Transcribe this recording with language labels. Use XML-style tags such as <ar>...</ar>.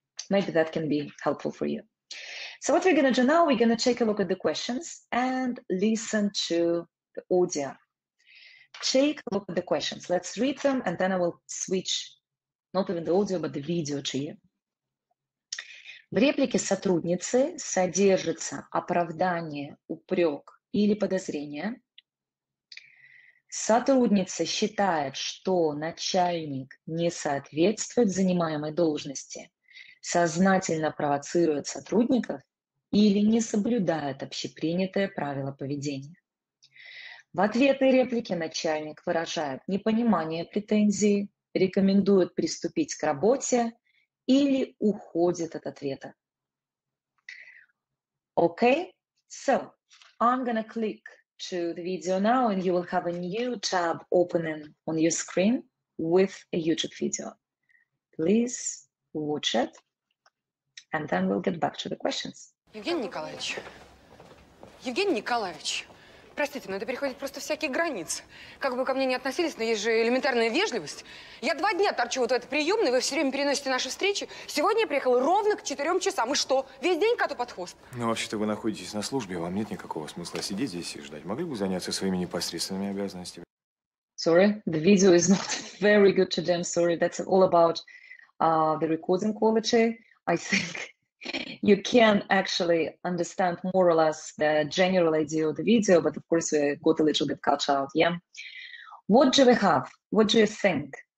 <en>Maybe that can be helpful for you. So what we're going to do now, we're going to take a look at the questions and listen to the audio. Take a look at the questions. Let's read them, and then I will switch not even the audio, but the video to you.</en> <ru>В реплике сотрудницы содержится оправдание, упрек или подозрение. Сотрудница считает, что начальник не соответствует занимаемой должности, сознательно провоцирует сотрудников или не соблюдает общепринятые правила поведения. В ответной реплике начальник выражает непонимание претензии, рекомендует приступить к работе или уходит от ответа.</ru> <en>Okay, so I'm gonna click to the video now, and you will have a new tab opening on your screen with a YouTube video. Please watch it, and then we'll get back to the questions.</en> <ru>Евгений Николаевич, простите, но это переходит просто всякие границы. Как бы вы ко мне ни относились, но есть же элементарная вежливость. Я 2 дня торчу вот в этой приемной, вы все время переносите наши встречи. Сегодня я приехала ровно к 4 часам. И что, весь день коту под хвост? Ну, вообще-то вы находитесь на службе, вам нет никакого смысла сидеть здесь и ждать. Могли бы заняться своими непосредственными обязанностями.</ru> <en>Sorry, the video is not very good today. I'm sorry. That's all about the recording quality. I think you can actually understand more or less the general idea of the video, but of course we got a little bit cut out, yeah? What do we have? What do you think?</en>